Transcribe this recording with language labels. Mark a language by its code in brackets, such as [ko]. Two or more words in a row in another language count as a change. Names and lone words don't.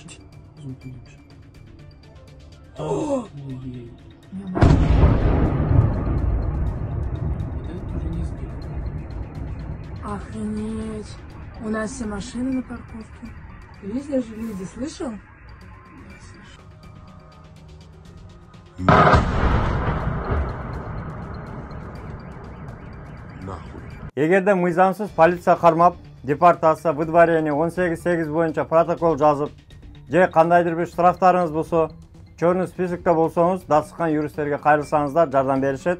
[ru] Зум поменьше. Ой-ой-ой. Вот это уже не сбил. Охренеть. У нас все машины на парковке. Ты видишь, даже люди, слышал? [ky] Эгерде мыйзамсыз полиция кармап, депортация, выдворение 18.8 боюнча протокол жазып, же кандайдыр бир штрафтарыңыз болсо, [ru] чорный списокто [ky] болсоңуз, дасыккан юристтерге кайрылсаңыздар жардам беришет.